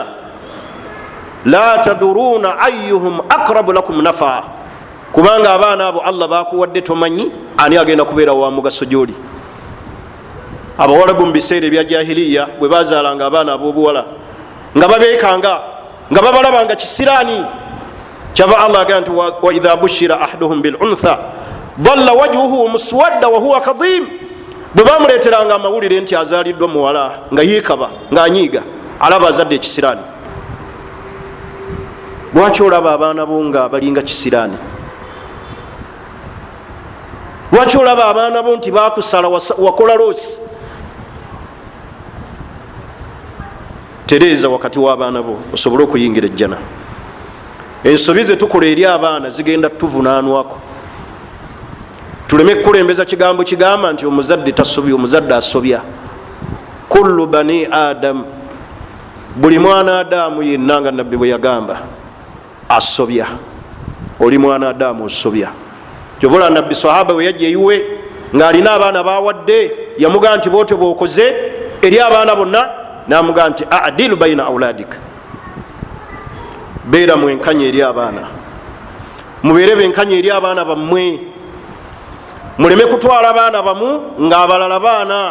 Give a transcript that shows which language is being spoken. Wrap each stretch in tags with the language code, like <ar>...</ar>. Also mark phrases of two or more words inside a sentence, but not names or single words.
<ar>لا تدرون أيهم أقرب لكم نفعا,</ar> <lg>kubanga abaana abo Allah bakuwadde tomanyi ani agenda kubeera wa mugaso gy'oli. Abawalabu mu biseera ebya jahiliya bwe bazaalanga abaana ab'obuwala nga babeekanga nga babalabanga kisiraani, kyava Allah agamba nti</lg> <ar>وإذا بشر أحدهم بالأنثى ظل وجهه مسودا وهو كظيم.</ar> <lg>Bwe bamuleeteranga amawulire nti azaaliddwa muwala nga yeekaba ng'anyiiga, alaba azadde ekisiraani. Lwaki olaba abaana bo nga balinga kisiraani? Lwaki olaba abaana bo nti bakusala wakola loosi? Tereeza wakati w'abaana bo osobole okuyingira ejjana. Ensobi ze tukola eri abaana zigenda tuvunaanwako. Tuleme kukulembeza kigambo kigamba nti omuzadde tasobya, omuzadde asobya.</lg> <ar>كل بني آدم,</ar> <lg>buli mwana Adamu yenna nga nabbi bwe yagamba asobya. Oli mwana Adamu osobya. Kyovola nabbi sahaba we yajja eyiwe ng'alina abaana bawadde, yamugamba nti bwotyo bw'okoze eri abaana bonna, n'amugamba nti</lg> <ar>اعدلوا بين أولادك,</ar> <lg>beera mwenkanya eri abaana, mubeere benkanya eri abaana bammwe, muleme kutwala abaana bamu ng'abalala baana.</lg>